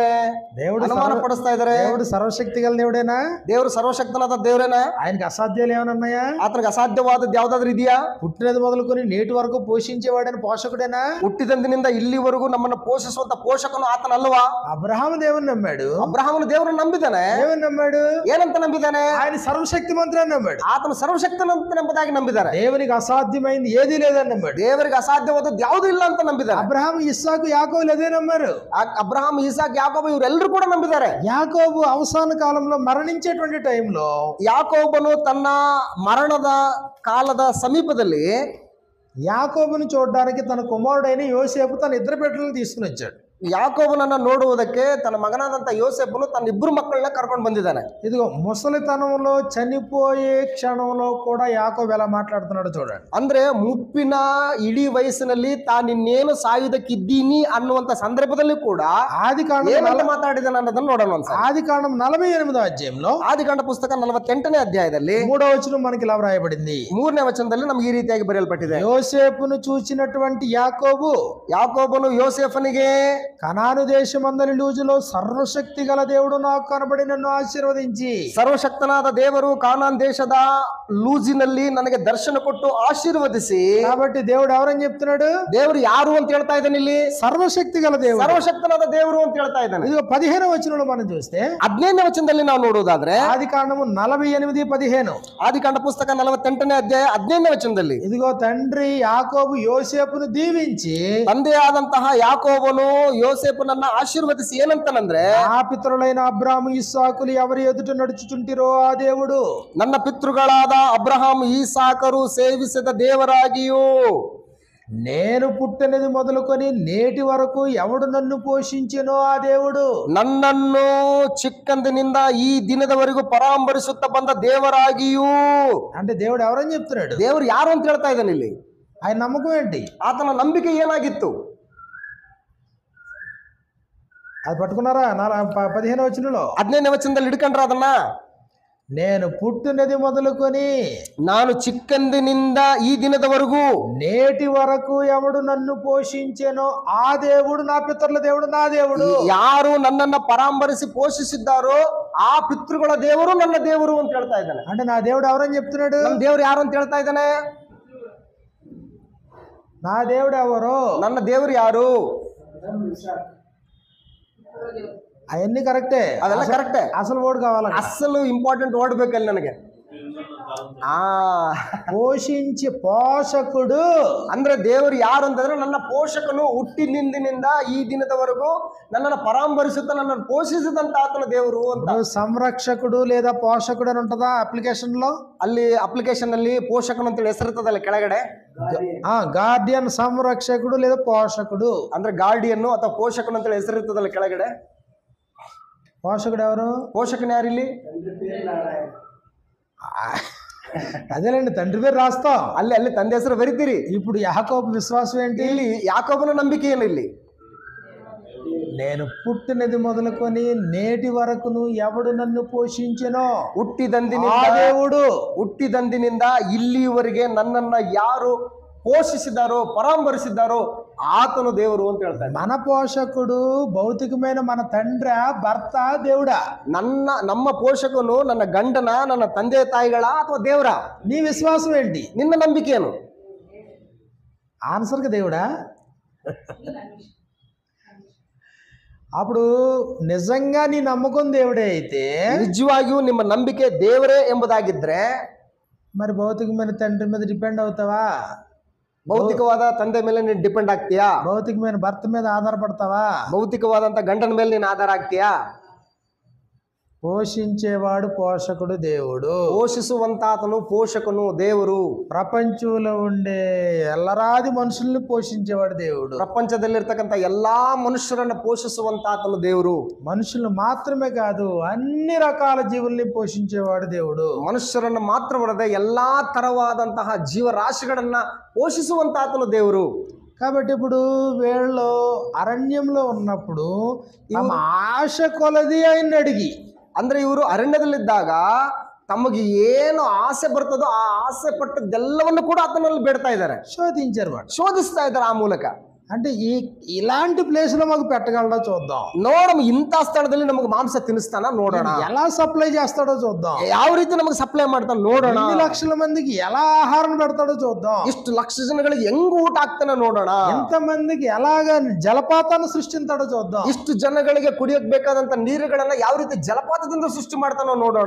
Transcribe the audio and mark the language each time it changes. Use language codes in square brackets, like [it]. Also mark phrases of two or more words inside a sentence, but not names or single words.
[te] దేవుడు [kn] ಅನುಮಾನ ಪಡಿಸ್ತಾ ಇದ್ದಾರೆ. [te] దేవుడు సర్వశక్తి గల దేవుడేనా? [kn] ದೇವರು ಸರ್ವಶಕ್ತನಾದ ದೇವರೇನಾ? [te] ఆయనకి అసాధ్యాలు ఏమైనా ఉన్నాయా? [kn] ಆತನಿಗೆ ಅಸಾಧ್ಯವಾದದ್ದು ಯಾವ್ದಾದ್ರು ಇದೆಯಾ? [te] పుట్టినది మొదలుకొని నేటి వరకు పోషించేవాడని పోషకుడేనా? [kn] ಹುಟ್ಟಿದಂದಿನಿಂದ ಇಲ್ಲಿವರೆಗೂ ನಮ್ಮನ್ನ ಪೋಷಿಸುವಂತ ಪೋಷಕನು ಆತನಲ್ವಾ? [te] అబ్రహాము దేవుని నమ్మాడు. [kn] ಅಬ್ರಹಾಮನು ದೇವರನ್ನು ನಂಬಿದ್ದಾನೆ. [te] దేవుని నమ్మాడు. [kn] ಏನಂತ ನಂಬಿದ್ದಾನೆ? [te] ఆయన సర్వశక్తి మంత్రి అని నమ్మాడు. [kn] ಆತನು ಸರ್ವಶಕ್ತನಂತ ನಂಬುದಾಗಿ ನಂಬಿದ್ದಾರೆ. [te] దేవునికి అసాధ్యమైంది ఏదీ లేదని నమ్మాడు. [kn] ದೇವರಿಗೆ ಅಸಾಧ್ಯವಾದದ್ದು ಯಾವುದು ಇಲ್ಲ ಅಂತ ನಂಬಿದ್ದಾರೆ. [te] అబ్రహాము ఇస్సాకు యాకోబులు అదే నమ్మారు. [kn] ಅಬ್ರಹಾಂ, ಇಸಾಕ್, ಯಾಕೋಬ ಇವರೆಲ್ಲರೂ ಕೂಡ ನಂಬಿದ್ದಾರೆ. [te] యాకోబు అవసాన కాలంలో మరణించేటువంటి టైంలో [kn] ಯಾಕೋಬನು ತನ್ನ ಮರಣದ ಕಾಲದ ಸಮೀಪದಲ್ಲಿ [te] యాకోబుని చూడడానికి తన కుమారుడైన యోసేపు తన ఇద్దరు బిడ్డలను తీసుకుని వచ్చాడు. [kn] ಯಾಕೋಬನನ್ನ ನೋಡುವುದಕ್ಕೆ ತನ್ನ ಮಗನಾದಂತ ಯೋಸೇಫನು ತನ್ನ ಇಬ್ಬರು ಮಕ್ಕಳನ್ನ ಕರ್ಕೊಂಡು ಬಂದಿದ್ದಾನೆ. [te] ఇదిగో ముసలితనంలో చనిపోయే క్షణంలో కూడా యాకోబు ఎలా మాట్లాడుతున్నాడు చూడండి. [kn] ಅಂದ್ರೆ ಮುಪ್ಪಿನ ಇಡೀ ವಯಸ್ಸಿನಲ್ಲಿ ತಾನಿನ್ನೇನು ಸಾಯುವುದಕ್ಕಿದ್ದೀನಿ ಅನ್ನುವಂತ ಸಂದರ್ಭದಲ್ಲಿ ಕೂಡ [te] ఆదికాండం [kn] ಮಾತಾಡಿದಾನೆ ಅನ್ನೋದನ್ನ ನೋಡೋಣ. [te] ఆదికాండం 48వ అధ్యాయంలో [kn] ಆದಿಕಾಂಡ ಪುಸ್ತಕ 48ನೇ ಅಧ್ಯಾಯದಲ್ಲಿ [te] 3వ వచనం మనకి ఇలా వ్రాయబడింది. [kn] 3ನೇ ವಚನದಲ್ಲಿ ನಮ್ಗೆ ಈ ರೀತಿಯಾಗಿ ಬರೆಯಲ್ಪಟ್ಟಿದೆ. [te] యోసేపును చూచినటువంటి యాకోబు [kn] ಯಾಕೋಬನು ಯೋಸೇಫನಿಗೆ [te] కనాను దేశమందలి లూజులో సర్వశక్తి గల దేవుడు నాకు కనబడి నన్ను ఆశీర్వదించి, [kn] ಸರ್ವಶಕ್ತನಾದ ದೇವರು ಕಾನಾನ್ ದೇಶದ ಲೂಜಿನಲ್ಲಿ ನನಗೆ ದರ್ಶನ ಕೊಟ್ಟು ಆಶೀರ್ವದಿಸಿ. [te] కాబట్టి దేవుడు ఎవరని చెప్తున్నాడు? [kn] ದೇವರು ಯಾರು ಅಂತ ಹೇಳ್ತಾ ಇದ್ದಾನೆ ಇಲ್ಲಿ? [te] సర్వశక్తి గల దేవుడు, [kn] ಸರ್ವಶಕ್ತನಾದ ದೇವರು ಅಂತ ಹೇಳ್ತಾ ಇದ್ದಾನೆ. [te] ఇదిగో 15వ వచనంలో మనం చూస్తే [kn] 15ನೇ ವಚನದಲ್ಲಿ ನಾವು ನೋಡುವುದಾದ್ರೆ [te] ఆదికాండము 48:15 [kn] ಆದಿಕಾಂಡ ಪುಸ್ತಕ 48ನೇ ಅಧ್ಯಾಯ 15ನೇ ವಚನದಲ್ಲಿ [te] ఇదిగో తండ్రి యాకోబు యోసేపును దీవించి, [kn] ತಂದೆಯಾದಂತಹ ಯಾಕೋಬನು ಯೋಸೇಫನನ್ನ ಆಶೀರ್ವದಿಸಿ ಏನಂತನಂದ್ರೆ, [te] ఆ పితరులైన అబ్రాము ఇస్సాకులు ఎవరి ఎదుట నడుచుచుంటిరో ఆ దేవుడు, [kn] ನನ್ನ ಪಿತೃಗಳಾದ ಅಬ್ರಹಾಂ ಈಸಾಕರು ಸೇವಿಸಿದ ದೇವರಾಗಿಯೂ [te] నేను పుట్టినది మొదలుకొని నేటి వరకు ఎవడు నన్ను పోషించెనో ఆ దేవుడు, [kn] ನನ್ನನ್ನು ಚಿಕ್ಕಂದಿನಿಂದ ಈ ದಿನದವರೆಗೂ ಪರಾಂಬರಿಸುತ್ತಾ ಬಂದ ದೇವರಾಗಿಯೂ. [te] అంటే దేవుడు ఎవరని చెప్తున్నాడు? [kn] ದೇವರು ಯಾರು ಅಂತ ಹೇಳ್ತಾ ಇದ್ದಾನೆ ಇಲ್ಲಿ? [te] ఆయన నమ్మకం ఏంటి? [kn] ಆತನ ನಂಬಿಕೆ ಏನಾಗಿತ್ತು? [te] అది పట్టుకున్నారా? 15వ వచనంలో [kn] 15ನೇ ವಚನದಲ್ಲಿ ಹಿಡ್ಕೊಂಡ್ರ ಅದನ್ನ, [te] నేను పుట్టినది మొదలుకొని [kn] ನಾನು ಚಿಕ್ಕಂದಿನಿಂದ ಈ ದಿನದವರೆಗೂ [te] నేటి వరకు ఎవడు నన్ను పోషించెనో ఆ దేవుడు నా పితరుల దేవుడు, నా దేవుడు. [kn] ಯಾರು ನನ್ನನ್ನ ಪರಾಂಬರಿಸಿ ಪೋಷಿಸಿದ್ದಾರೋ ಆ ಪಿತೃಗಳ ದೇವರು ನನ್ನ ದೇವರು ಅಂತ ಹೇಳ್ತಾ ಇದ್ದಾನೆ. [te] అంటే నా దేవుడు ఎవరని చెప్తున్నాడు? [kn] ನನ್ನ ದೇವರು ಯಾರು ಅಂತ ಹೇಳ್ತಾ ಇದ್ದಾನೆ? [te] నా దేవుడు ఎవరు? [kn] ನನ್ನ ದೇವರು ಯಾರು? [te] అవన్నీ కరెక్టే, [kn] ಅದೆಲ್ಲ ಕರೆಕ್ಟೇ. [te] అసలు ఓడు కావాలి. [kn] ಅಸಲು [en] important word [kn] ಬೇಕಲ್ಲಿ ನನಗೆ. ಆ [te] పోషించి పోషకుడు. [kn] ಅಂದ್ರೆ ದೇವರು ಯಾರು ಅಂತಂದ್ರೆ ನನ್ನ ಪೋಷಕನು, ಹುಟ್ಟಿನಿಂದಿನಿಂದ ಈ ದಿನದವರೆಗೂ ನನ್ನನ್ನು ಪರಾಮರಿಸುತ್ತಾ ನನ್ನನ್ನು ಪೋಷಿಸಿದಂತ ಆತನ ದೇವರು ಅಂತ. [te] ఇప్పుడు సంరక్షకుడు లేదా పోషకుడు అని ఉంటుందా అప్లికేషన్ లో? [kn] ಅಲ್ಲಿ ಅಪ್ಲಿಕೇಶನ್ ಅಲ್ಲಿ ಪೋಷಕನು ಅಂತೇಳಿ ಹೆಸರಿರ್ತದಲ್ಲ ಕೆಳಗಡೆ, [te] గార్డియన్ సంరక్షకుడు లేదా పోషకుడు. [kn] ಅಂದ್ರೆ ಗಾರ್ಡಿಯನ್ನು ಅಥವಾ ಪೋಷಕನು ಅಂತೇಳಿ ಹೆಸರಿರ್ತದಲ್ಲ ಕೆಳಗಡೆ. [te] పోషకుడు ఎవరు? [kn] ಪೋಷಕನು ಯಾರು ಇಲ್ಲಿ? [te] అదేలేండి, తండ్రి పేరు రాస్తాం, [kn] ಅಲ್ಲಿ ಅಲ್ಲಿ ತಂದೆ ಹೆಸರು ಬರಿತೀರಿ. [te] ఇప్పుడు యాకోబు విశ్వాసం ఏంటి? [kn] ಇಲ್ಲಿ ಯಾಕೋಬನ ನಂಬಿಕೆ ಏನು ಇಲ್ಲಿ? [te] నేను పుట్టినది మొదలుకొని నేటి వరకును ఎవడు నన్ను పోషించెనో [kn] ಹುಟ್ಟಿದಂದಿನಿಂದ ಇಲ್ಲಿಯವರೆಗೆ ನನ್ನನ್ನ ಯಾರು ಪೋಷಿಸಿದಾರೋ ಪರಾಮರಿಸಿದ್ದಾರೋ ಆತನು ದೇವರು ಅಂತ ಹೇಳ್ತಾರೆ. [te] మన పోషకుడు భౌతికమైన మన తండ్రి, భర్త, దేవుడా? [kn] ನಮ್ಮ ಪೋಷಕನು ನನ್ನ ಗಂಡನ, ನನ್ನ ತಂದೆ ತಾಯಿಗಳ ಅಥವಾ ದೇವರ? [te] నీ విశ్వాసం ఏంటి? [kn] ನಿನ್ನ ನಂಬಿಕೆ ಏನು? [te] ఆన్సర్కి దేవుడా? అప్పుడు నిజంగా నీ నమ్మకం దేవుడే అయితే, [kn] ನಿಜವಾಗಿಯೂ ನಿಮ್ಮ ನಂಬಿಕೆ ದೇವರೇ ಎಂಬುದಾಗಿದ್ರೆ [te] మరి భౌతికమైన తండ్రి మీద డిపెండ్ అవుతావా? [kn] ಭೌತಿಕವಾದ ತಂದೆ ಮೇಲೆ ನೀನು ಡಿಪೆಂಡ್ ಆಗ್ತೀಯಾ? [te] భౌతికమైన భర్త మీద ఆధారపడతావా? [kn] ಭೌತಿಕವಾದಂತ ಗಂಡನ ಮೇಲೆ ನೀನು ಆಧಾರ ಆಗ್ತೀಯಾ? [te] పోషించేవాడు పోషకుడు దేవుడు. [kn] పోషిಸುವಂತಾತನು పోషಕನು ದೇವರು. [te] ప్రపంచంలో ఉండే ఎల్లరాది మనుషుల్ని పోషించేవాడు దేవుడు. [kn] ಪ್ರಪಂಚದಲ್ಲಿರ್ತಕ್ಕಂಥ ಎಲ್ಲಾ ಮನುಷ್ಯರನ್ನ ಪೋಷಿಸುವಂತಾತನು ದೇವರು. [te] మనుషులు మాత్రమే కాదు, అన్ని రకాల జీవుల్ని పోషించేవాడు దేవుడు. [kn] ಮನುಷ್ಯರನ್ನ ಮಾತ್ರವಲ್ಲದೆ ಎಲ್ಲಾ ತರವಾದಂತಹ ಜೀವರಾಶಿಗಳನ್ನ పోషಿಸುವಂತಾತನು ದೇವರು. [te] కాబట్టి ఇప్పుడు వీళ్ళు ಅರಣ್యంలో ఉన్నప్పుడు తమ ఆశ కొలది ఆయన అడిగి, [kn] ಅಂದ್ರೆ ಇವರು ಅರಣ್ಯದಲ್ಲಿದ್ದಾಗ ತಮಗೆ ಏನು ಆಸೆ ಬರ್ತದೋ ಆ ಆಸೆ ಪಟ್ಟದ್ದೆಲ್ಲವನ್ನು ಕೂಡ ಆತನಲ್ಲಿ ಬೇಡ್ತಾ ಇದ್ದಾರೆ, [te] శోధించారు వాడు, [kn] ಶೋಧಿಸ್ತಾ ಇದ್ದಾರೆ ಆ ಮೂಲಕ. [te] అంటే ఇలాంటి ప్లేస్ లో మాకు పెట్టగలడో చూద్దాం. [kn] ನೋಡಮ್ಮ ಇಂಥ ಸ್ಥಳದಲ್ಲಿ ನಮಗೆ ಮಾಂಸ ತಿನ್ನಿಸ್ತಾನ ನೋಡೋಣ, [te] ఎలా సప్లై చేస్తాడో చూద్దాం, [kn] ಯಾವ ರೀತಿ ನಮಗೆ ಸಪ್ಲೈ ಮಾಡ್ತಾನೆ ನೋಡೋಣ, [te] 2 లక్షల మందికి ఎలా ఆహారం పెడతాడో చూద్దాం, [kn] ಇಷ್ಟು ಲಕ್ಷ ಜನಗಳಿಗೆ ಹೆಂಗ್ ಊಟ ಆಗ್ತಾನೆ ನೋಡೋಣ, [te] ఎంతమందికి ఎలాగ జలపాతాన్ని సృష్టిస్తాడో చూద్దాం, [kn] ಇಷ್ಟು ಜನಗಳಿಗೆ ಕುಡಿಯಕ್ ಬೇಕಾದಂತ ನೀರುಗಳನ್ನ ಯಾವ ರೀತಿ ಜಲಪಾತದಿಂದ ಸೃಷ್ಟಿ ಮಾಡ್ತಾನೋ ನೋಡೋಣ.